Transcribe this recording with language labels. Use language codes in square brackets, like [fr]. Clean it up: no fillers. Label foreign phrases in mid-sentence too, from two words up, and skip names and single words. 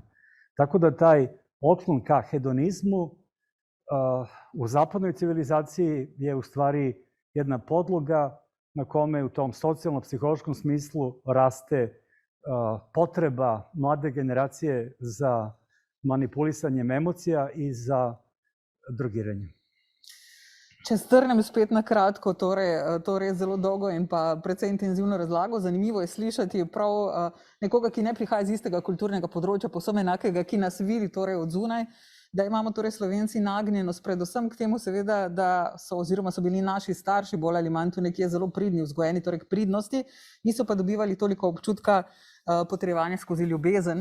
[sr] Tako da taj otklon ka hedonizmu u zapadnoj civilizaciji je u stvari jedna podloga na kome u tom socijalno-psihološkom smislu raste potreba mlade generacije za manipulisanjem emocija i za drogiranje. [sl] Če strnem spet na kratko, torej to res zelo dolgo in pa precej intenzivno razlago. Zanimivo je slišati prav nekoga, ki ne prihaja iz istega kulturnega področja, povsem enakega, ki nas vidi torej od zunaj, da imamo torej Slovenci nagnjenost predvsem k temu seveda, da so oziroma so bili naši starši bolj ali manj tu nekje zelo pridni, vzgojeni torej k pridnosti, niso pa dobivali toliko občutka potrebovanja skozi ljubezen.